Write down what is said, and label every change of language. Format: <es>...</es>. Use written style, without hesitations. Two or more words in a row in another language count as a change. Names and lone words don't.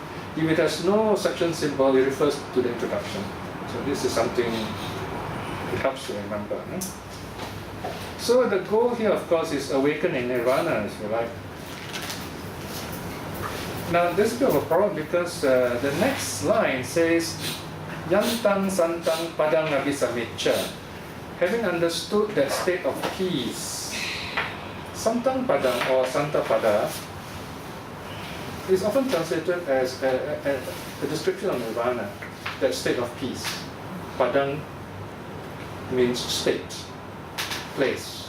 <en>If it has no section symbol, it refers to the introduction. So this is something it helps to remember. So the goal here, of course, is awakening nirvana, if you like. Now this is a bit of a problem because the next line says,</en> <pi>Yantang santang padang abhisamicca.</pi> <en>Having understood that state of peace,</en> <pi>santang padang</pi> <en>or</en> <pi>santa pada</pi> <en>is often translated as a description of nirvana, that state of peace. Padang means state, place.</en>